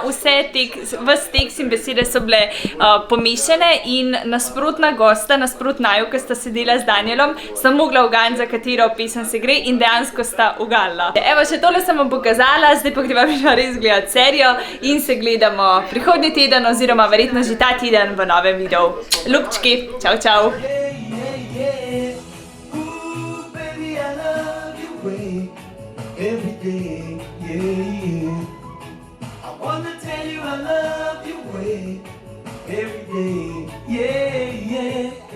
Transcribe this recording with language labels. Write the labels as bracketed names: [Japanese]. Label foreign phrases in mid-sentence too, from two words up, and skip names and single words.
[Slovenian] Ves tekst in besede so bile pomešane in nasprotna gosta, nasprot naju, ki sta sedela z Danielom, sta mogla uganiti, za katero pesem se gre in dejansko sta uganila. Evo, še tole sem vam pokazala, zdaj pa greva res gledati serijo in se gledamo prihodnji teden oziroma verjetno že ta teden v novem videu. Ljubčki, čau, čau! [English] Every day, yeah. I wanna tell you I love you way every day, yeah.